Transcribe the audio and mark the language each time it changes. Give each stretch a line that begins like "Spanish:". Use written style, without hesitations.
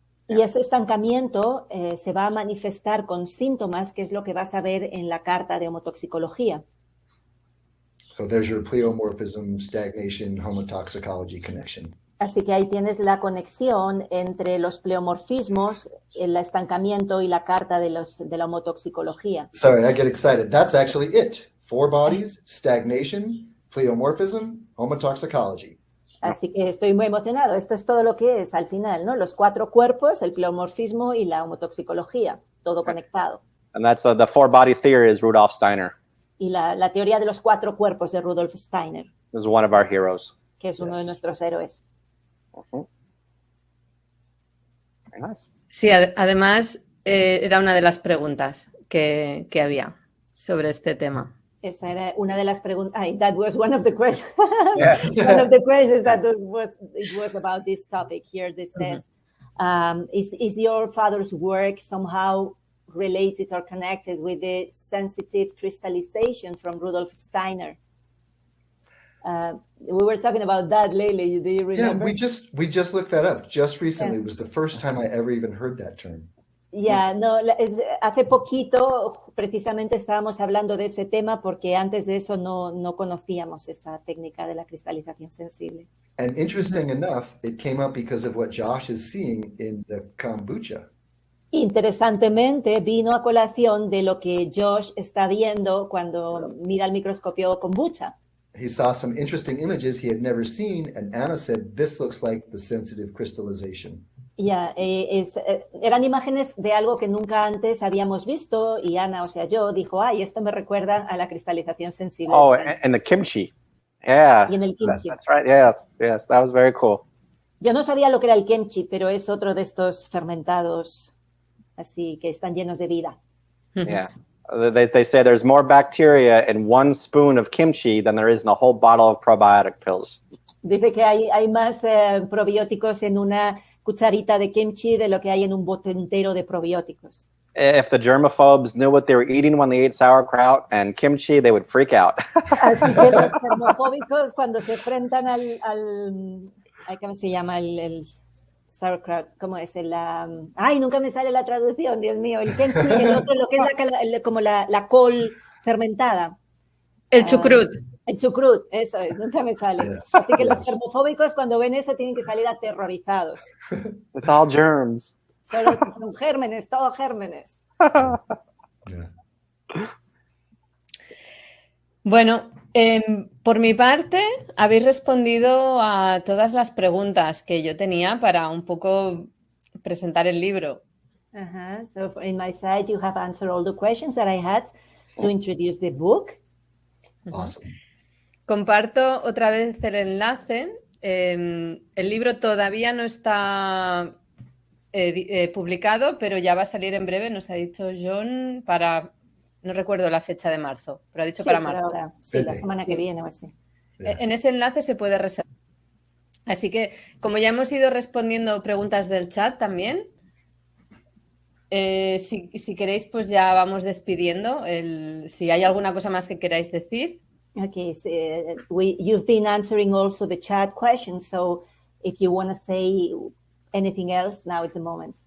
Spanish: Y ese estancamiento se va a manifestar con síntomas, que es lo que vas a ver en la carta de homotoxicología.
English: So there's your pleomorphism, stagnation, homotoxicology connection.
Spanish: Así que ahí tienes la conexión entre los pleomorfismos, el estancamiento y la carta de la homotoxicología.
English: Sorry, I get excited. That's actually it. 4 bodies, stagnation, pleomorphism, homotoxicology.
Spanish: Así que estoy muy emocionado. Esto es todo lo que es al final, ¿no? Los 4 cuerpos, el pleomorfismo y la homotoxicología, todo conectado.
English: And that's the 4-body theory is Rudolf Steiner.
Spanish: Y la teoría de los 4 cuerpos de Rudolf Steiner,
English: This is one of our heroes.
Spanish: que es uno de nuestros héroes.
English: Very nice.
Spanish: Sí, además era una de las preguntas que había sobre este tema. Esa era una de las preguntas.
English: That was one of the questions. Yeah. One of the questions that it was about this topic here. This says, is your father's work somehow related or connected with the sensitive crystallization from Rudolf Steiner? We were talking about that lately. Do you remember? Yeah, we just looked that up just recently. It was the first time I ever even heard that term.
Spanish: Ya, no, hace poquito precisamente estábamos hablando de ese tema porque antes de eso no conocíamos esa técnica de la cristalización sensible.
English: And interesting enough, it came up because of what Josh is seeing in the kombucha.
Spanish: Interesantemente, vino a colación de lo que Josh está viendo cuando mira el microscopio kombucha.
English: He saw some interesting images he had never seen, and Anna said, "This looks like the sensitive crystallization."
Spanish: Ya, eran imágenes de algo que nunca antes habíamos visto y Ana, o sea, yo, dijo, ay, esto me recuerda a la cristalización sensible.
English: Oh, and the kimchi. Yeah.
Spanish: Y en el kimchi.
English: That's right. Yes, that was very cool.
Spanish: Yo no sabía lo que era el kimchi, pero es otro de estos fermentados así que están llenos de vida.
English: Yeah. They say there's more bacteria in 1 spoon of kimchi than there is in a whole bottle of probiotic pills.
Spanish: Dice que hay más probióticos en una cucharita de kimchi de lo que hay en un bote entero de probióticos.
English: If the germaphobes knew what they were eating when they ate sauerkraut and kimchi, they would freak out.
Spanish: Así que los germofóbicos cuando se enfrentan al ¿cómo se llama? El sauerkraut, ¿cómo es? Ay, nunca me sale la traducción, Dios mío. El kimchi, el otro, lo que es como la col fermentada. El chucrut. El chucrut, eso es, nunca me sale.
English: Yes,
Spanish: Así que los
English: yes.
Spanish: germofóbicos cuando ven eso tienen que salir aterrorizados.
English: It's all germs.
Spanish: Son gérmenes, todo gérmenes.
English: Yeah.
Spanish: Bueno, por mi parte, habéis respondido a todas las preguntas que yo tenía para un poco presentar el libro.
English: So in my side, you have answered all the questions that I had to introduce the book. Awesome.
Spanish: Comparto otra vez el enlace. El libro todavía no está publicado, pero ya va a salir en breve, nos ha dicho John, no recuerdo la fecha de marzo, pero ha dicho para marzo. Ahora, sí, la semana que viene o así. En ese enlace se puede reservar. Así que, como ya hemos ido respondiendo preguntas del chat también, si queréis, pues ya vamos despidiendo. Si hay alguna cosa más que queráis decir.
English: Okay, so you've been answering also the chat questions, so if you want to say anything else, now it's the moment.